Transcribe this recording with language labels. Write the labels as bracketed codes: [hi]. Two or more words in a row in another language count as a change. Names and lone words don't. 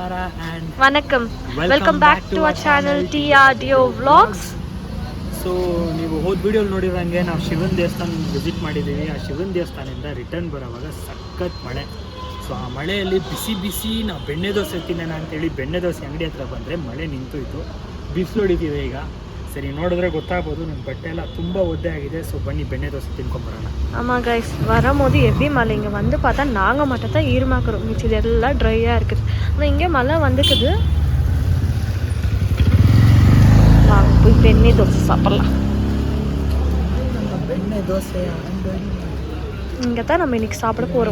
[en] and Vanakkam. Welcome back to our channel TRDO Vlogs. [kn] ಸೊ ನೀವು ಹೋದ ವಿಡಿಯೋ ನೋಡಿರೋಂಗೆ ನಾವು ಶಿವನ ದೇವಸ್ಥಾನ ವಿಸಿಟ್ ಮಾಡಿದ್ದೀವಿ. ಆ ಶಿವನ ದೇವಸ್ಥಾನದಿಂದ ರಿಟರ್ನ್ ಬರೋವಾಗ ಸಖತ್ ಮಳೆ. ಸೊ ಆ ಮಳೆಯಲ್ಲಿ ಬಿಸಿ ಬಿಸಿ ನಾವು ಬೆಣ್ಣೆ ದೋಸೆ ತಿನ್ನೋಣ ಅಂತೇಳಿ ಬೆಣ್ಣೆ ದೋಸೆ ಅಂಗಡಿ ಹತ್ರ ಬಂದರೆ ಮಳೆ ನಿಂತೋಯ್ತು. ಬಿಸಿಲು ಹೊಡಿತೀವಿ ಈಗ. ಸರಿ ನೋಡಿದ್ರೆ ಗೊತ್ತಾಗ್ಬೋದು ನಮ್ಮ ಬಟ್ಟೆ ಎಲ್ಲ ತುಂಬ ಒದ್ದೆ ಆಗಿದೆ. ಸೊ ಬನ್ನಿ ಬೆಣ್ಣೆ ದೋಸೆ ತಿನ್ಕೊಂಬರೋಣ. [ta] ஆமாம் கைஸ், வரும்போது எப்படி மழை இங்கே வந்து பார்த்தா நாங்கள் மட்டும் தான் ஈரமாக்குறோம், மிச்சது எல்லாம் ட்ரையாக இருக்குது. ஆனால் இங்கே மழை வந்துக்குது. வாங்க போய் பெண்ணை தோசை சாப்பிட்லாம். [kn] ಬೆಣ್ಣೆ ದೋಸೆ [ta] இங்கே தான் நம்ம இன்னைக்கு சாப்பிட போகிறோம்.